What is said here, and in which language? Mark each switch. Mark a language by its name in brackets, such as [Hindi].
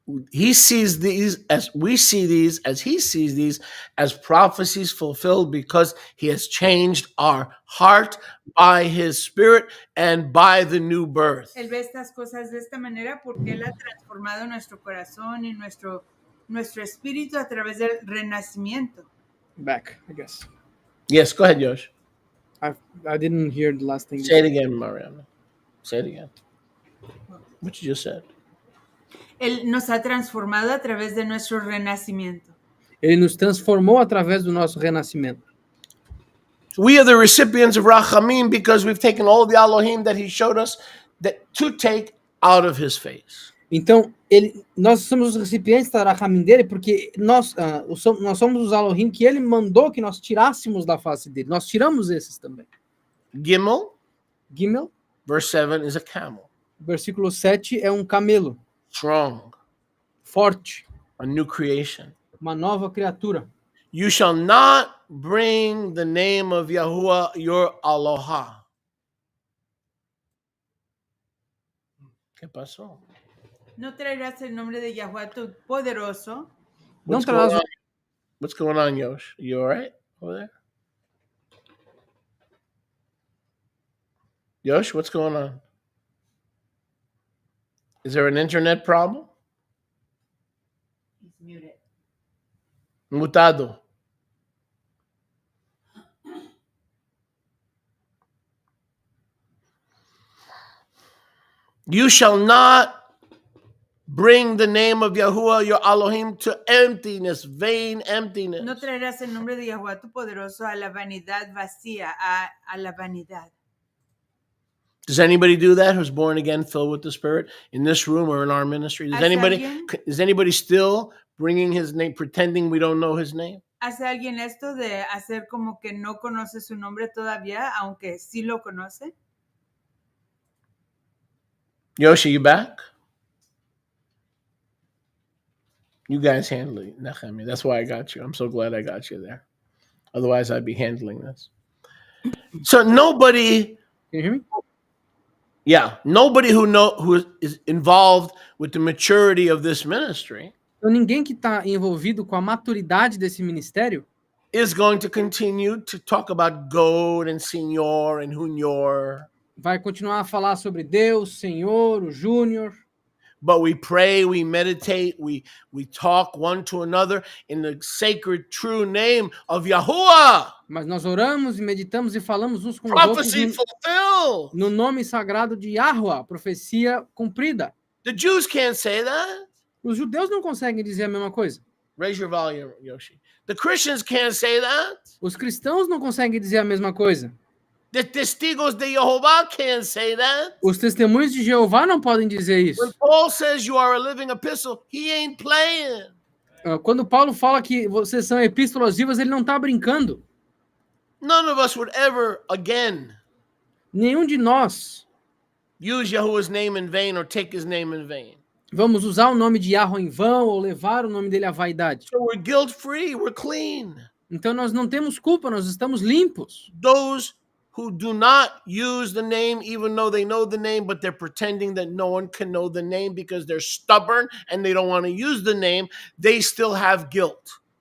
[English] He sees these as we see these as he sees these as prophecies fulfilled because he has changed our heart by his spirit and by the new birth. [Spanish] Él ve estas cosas de esta manera porque Él ha transformado nuestro corazón y nuestro espíritu a través del renacimiento. [English] Back, I guess. Yes, go ahead, Yosh. I didn't hear the last thing. Say it again, Mariana. Say it again. What you just said. [Spanish] Él nos ha transformado a través de nuestro renacimiento. [Portuguese] Ele nos transformou através do nosso renascimento. [English] We are the recipients of Rachamim because we've taken all the Elohim that he showed us to take out of his face. [Portuguese] Então, nós somos os recipientes da Rachamim dele porque nós somos os Elohim que ele mandou que nós tirássemos da face dele. Nós tiramos esses também. [English] Gimel, verse 7 is a camel. [Portuguese] Versículo 7 é um camelo. [English] Strong. [Portuguese] Forte. [English] A new creation. [Portuguese] Uma nova criatura. [English] You shall not bring the name of Yahuwah your Aloha. [Spanish] ¿Qué pasó? No traerás el nombre de Yahuwah tu poderoso. [English] What's going on, Yosh? You all right over there? Yosh, what's going on? Is there an internet problem? He's muted. [Portuguese] Mutado. [English] You shall not bring the name of Yahuwah your Elohim to emptiness, vain emptiness. [Spanish] No traerás el nombre de Yahuwah tu poderoso a la vanidad vacía, a la vanidad. [English] Does anybody do that who's born again, filled with the Spirit, in this room or in our ministry? Is anybody still bringing his name, pretending we don't know his name? [Spanish] ¿Hace alguien esto de hacer como que no conoce su nombre todavía, aunque sí lo conoce? [English] Yoshi, you back? You guys handle it, Nechemi. That's why I got you. I'm so glad I got you there. Otherwise, I'd be handling this. So nobody... Can you hear me? Yeah, nobody who is involved with the maturity of this ministry [Portuguese] Então ninguém que está envolvido com a maturidade desse ministério [English] is going to continue to talk about God and Senor and Junior. [Portuguese] vai continuar a falar sobre Deus, Senhor, o Júnior. [English] But we pray, we meditate, we talk one to another in the sacred, true name of Yahuwah. [Portuguese] Mas nós oramos e meditamos e falamos uns com os [English] Prophecy [Portuguese] outros [English] fulfilled. [Portuguese] no nome sagrado de Yahuwah, profecia cumprida. [English] The Jews can't say that. [Portuguese] Os judeus não conseguem dizer a mesma coisa. [English] Raise your volume, Yoshi. The Christians can't say that. [Portuguese] Os cristãos não conseguem dizer a mesma coisa. [English] The [Spanish] testigos de Jehová [English] can't say that. [Portuguese] Os testemunhos de Jeová não podem dizer isso. [English] When Paul says you are a living epistle, he ain't playing. [Portuguese] Quando Paulo fala que vocês são epístolas vivas, ele não está brincando. [English] None of us would ever again [Portuguese] Nenhum de nós [English] use Yahuwah's name in vain or take his name in vain. [Portuguese] vamos usar o nome de Yahweh em vão ou levar o nome dele à vaidade. [English] So we're guilt-free, we're clean. [Portuguese] Então nós não temos culpa, nós estamos limpos. [English] Those who do not use the name even though they know the name, but they're pretending that no one can know the name because they're stubborn and they don't want to use the name, they still have guilt.